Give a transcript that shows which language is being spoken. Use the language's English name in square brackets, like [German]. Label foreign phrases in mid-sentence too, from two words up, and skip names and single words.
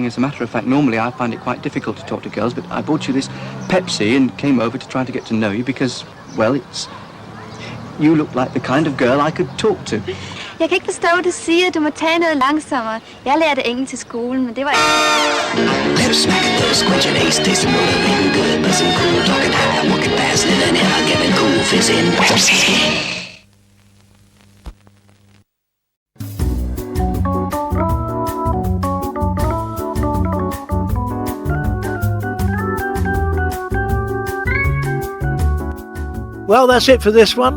[English] As a matter of fact, normally I find it quite difficult to talk to girls, but I bought you this Pepsi and came over to try to get to know you because, well, you look like the kind of girl I could talk to. [Danish] Jeg kan ikke forstå, at du siger, at du må tage noget langsommere. Jeg lærte engelsk til skolen, men det var ikke... [English] Little smack, little squinch and ace, tasting motivating good, but some cool, talking high, walking fast, living in a giving cool, fizz in Pepsi. Well, that's it for this one.